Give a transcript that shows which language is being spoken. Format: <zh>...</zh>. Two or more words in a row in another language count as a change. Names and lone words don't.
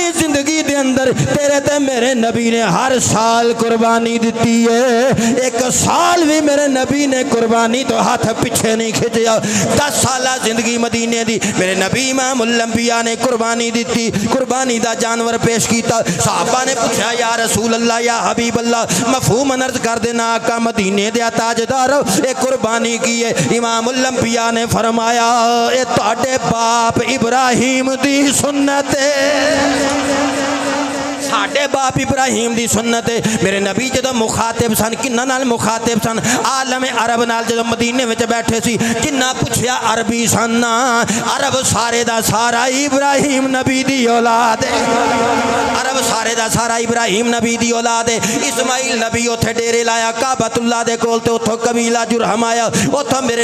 <pa>زندگی دے اندر تیرے تے میرے نبی نے ہر سال قربانی دیتی ہے ایک سال بھی میرے نبی نے قربانی تو ہاتھ پیچھے نہیں کھچیا 10 سالہ زندگی مدینے دی میرے نبی امام الانبیاء نے قربانی دیتی قربانی دا جانور پیش کیتا صحابہ نے پوچھا</pa> <ar>یا رسول اللہ یا حبیب اللہ</ar> <pa>مفہوم عرض کر دینا آقا مدینے دے تاجدار اے قربانی کی ہے امام الانبیاء نے فرمایا اے تہاڈے باپ ابراہیم دی سنت ساڈے باپ ابراہیم دی سنت میرے نبی جدو مخاطب سن کنہ نال مخاطب سن عالم عرب نال جدو مدینے وچ بیٹھے سی کنہ پوچھیا عربی سن عرب سارے دا سارا ابراہیم نبی دی اولاد عرب سارے دا سارا ابراہیم نبی دی اولاد اسماعیل نبی اوتھے ڈیرے لایا کعبۃ اللہ دے کول تے اوتھوں قبیلہ جرہم آیا اوتھوں میرے</pa>